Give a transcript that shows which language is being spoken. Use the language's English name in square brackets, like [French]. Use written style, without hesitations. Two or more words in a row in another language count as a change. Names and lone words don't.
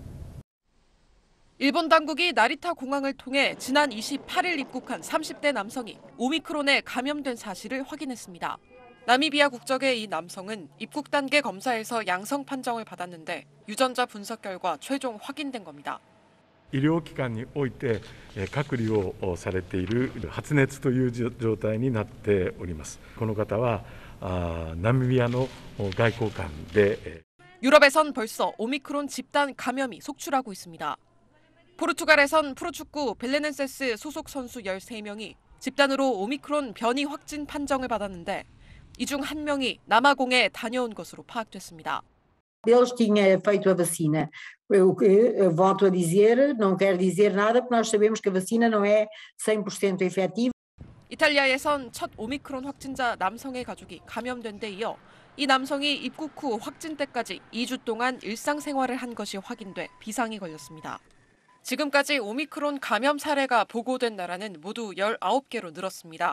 [Korean] 일본 당국이 나리타 공항을 통해 지난 28일 입국한 30대 남성이 오미크론에 감염된 사실을 확인했습니다. 나미비아 국적의 이 남성은 입국 단계 검사에서 양성 판정을 받았는데 유전자 분석 결과 최종 확인된 겁니다. [Japanese] 医療機関において隔離をされている発熱という状態になっております。この方はナミビアの外交官で [Korean] 유럽에선 벌써 오미크론 집단 감염이 속출하고 있습니다. 포르투갈에선 프로축구 벨레넨세스 소속 선수 13명이 집단으로 오미크론 변이 확진 판정을 받았는데 이 중 1명이 남아공에 다녀온 것으로 파악됐습니다. [Portuguese] Deles tinha feito a vacina. Eu volto a dizer, não quero dizer nada, porque nós sabemos que a vacina não é 100% efetiva. [Korean] 이탈리아에선 첫 오미크론 확진자 남성의 가족이 감염된 데 이어 이 남성이 입국 후 확진 때까지 2주 동안 일상생활을 한 것이 확인돼 비상이 걸렸습니다. 지금까지 오미크론 감염 사례가 보고된 나라는 모두 19개로 늘었습니다.